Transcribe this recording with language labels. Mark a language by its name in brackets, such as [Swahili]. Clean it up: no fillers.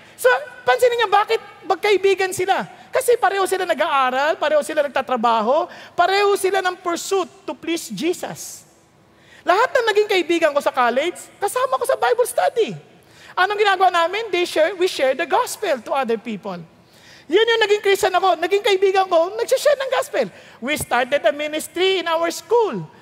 [Filipino] So, pansinin niya bakit magkaibigan sila. Kasi pareho sila nag-aaral, pareho sila nagtatrabaho, pareho sila ng pursuit [English] to please Jesus. [Filipino] Lahat ng naging kaibigan ko sa college, kasama ko sa Bible study. Anong ginagawa namin? [English] We share the gospel to other people. [Filipino] Yun yung naging Christian ako. Naging kaibigan ko, nagsishare ng gospel. [English] We started a ministry in our school.